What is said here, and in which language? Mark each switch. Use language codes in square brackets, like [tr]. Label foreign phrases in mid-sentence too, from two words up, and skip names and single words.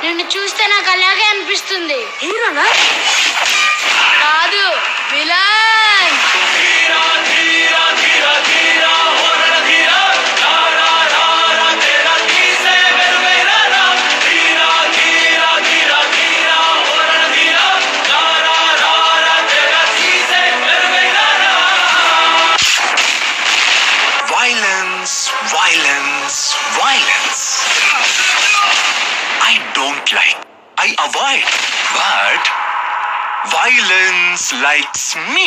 [te] చూస్తే నాకు అలాగే అనిపిస్తుంది. హీరోనా? కాదు, విలన్. [hi] धीरा धीरा धीरा धीरा हो रणधीरा रा रा रा रा तेरा किसे मेरे मेरा राम धीरा धीरा धीरा धीरा हो रणधीरा रा रा रा रा तेरा किसे मेरे मेरा राम [en] Violence, violence, violence. I don't like. I avoid. But violence likes me.